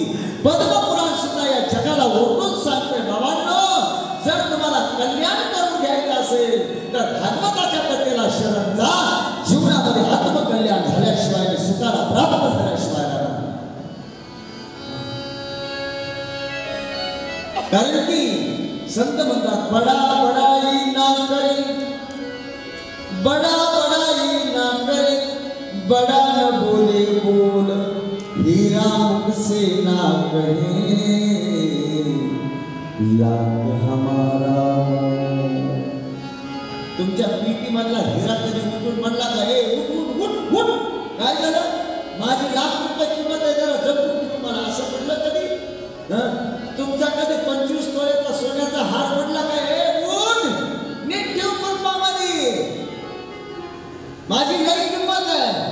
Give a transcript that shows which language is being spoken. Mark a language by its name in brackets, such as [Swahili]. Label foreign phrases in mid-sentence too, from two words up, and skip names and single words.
[Marathi] पद्मपुराण सुद्धा या जगाला ओरडून सांगतोय, बाबांनो जर तुम्हाला कल्याण करून घ्यायचं असेल तर भागवताच्या कथेला शरण जा. जीवनामध्ये आत्मकल्याण झाल्याशिवाय आणि सुखाला प्राप्त झाल्याशिवाय कारण की संत म्हणतात [Hindi] बडा बडाई ना करे, बड़ा बड़ाई ना करे, बड़ा न बोले बोल, हीरा मुख से ना कहे लाख हमारा. [Marathi] तुमच्या पीटी मधला हिरा कधी उठून म्हणला का हे उठ उठ उठ उठ काय झालं? माझी लाख रुपये किंमत आहे, जरा जपून तुम्हाला असं म्हणलं कधी? तुमचा कधी 25 तोळ्याचा सोन्याचा हार पडला काय? हे उठ नीट ठेव कुंभामध्ये, माझी लई किंमत आहे.